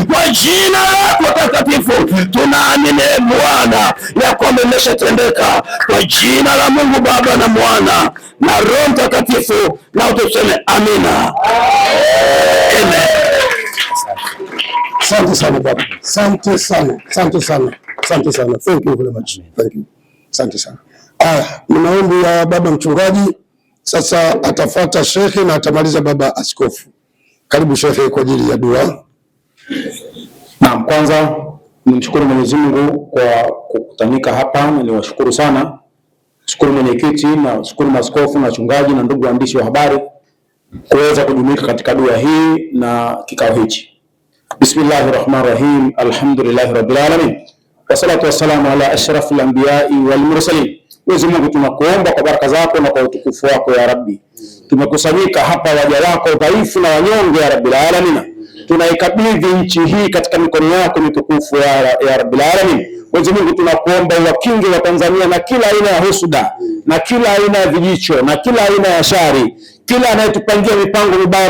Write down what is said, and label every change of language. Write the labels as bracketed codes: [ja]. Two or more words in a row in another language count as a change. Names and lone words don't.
[sw] Kwa jina lako takatifu tunaamini Bwana ya kwamba imeshatendeka, kwa jina la Mungu Baba na Mwana na Roho Mtakatifu, na utuseme amina. Amen. Asante sana baba. Asante sana. Asante sana. Asante sana. [en] Thank you very much. Thank you. [sw] Asante sana. Ni maombi ya baba mchungaji. Sasa atafuata shekhe na atamaliza baba askofu. Karibu shekhe kwa ajili ya dua. Naam, kwanza nimshukuru Mwenyezi Mungu kwa kukutanika hapa. Niwashukuru sana. Shukuru mwenyekiti na shukuru maaskofu na wachungaji na ndugu waandishi wa habari kuweza kujumuika katika dua hii na kikao hichi. [ar] بسم الله الرحمن الرحيم. الحمد لله رب العالمين. والصلاة والسلام على أشرف الأنبياء والمرسلين. [sw] Mwenyezi Mungu, tunakuomba kwa baraka zako na kwa utukufu wako [ar] يا رب. [sw] Tumekusanyika hapa waja wako dhaifu na wanyonge [ar] يا رب العالمين. [sw] Tunaikabidhi nchi hii katika mikono yako mitukufu [ar] يا رب العالمين. [sw] Mwenyezi Mungu, tunakuomba uwakinge wa Tanzania na kila aina ya husuda na kila aina ya vijicho na kila aina ya shari, kila anayetupangia mipango mibaya.